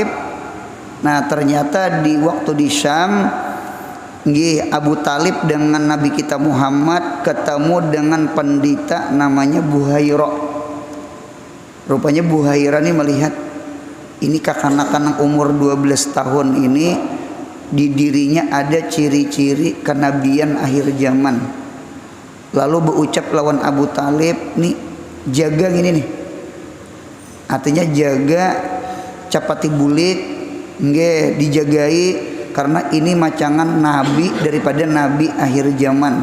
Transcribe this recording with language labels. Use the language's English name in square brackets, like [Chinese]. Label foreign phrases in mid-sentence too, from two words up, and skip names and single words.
[Banjar] Nah, ternyata di waktu di Syam, Abu Talib dengan Nabi kita Muhammad ketemu dengan pendeta namanya Buhairah. Rupanya Buhairah ini melihat ini kanak-kanak umur 12 tahun ini di dirinya ada ciri-ciri kenabian akhir zaman. Lalu berucap lawan Abu Talib, nih jaga gini nih. Artinya jaga capati bulik, nggih dijagai karena ini macangan nabi daripada nabi akhir zaman.